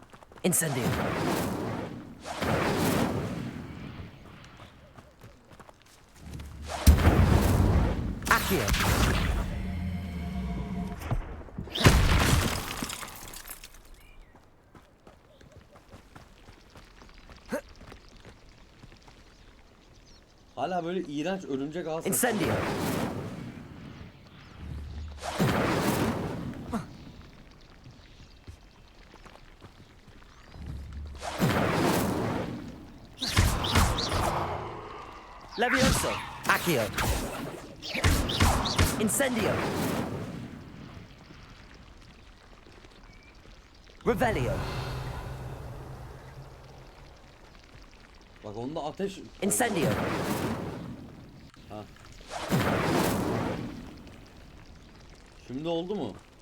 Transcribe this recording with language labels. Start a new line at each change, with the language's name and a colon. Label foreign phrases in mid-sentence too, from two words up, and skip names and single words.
Turkish: Incendio. Akio. Hala böyle iğrenç örümcek ağ sesi. Incendio. Levioso. Akio. Incendio. Revelio. Bak onda ateş. Incendio. Ha. Şimdi oldu mu?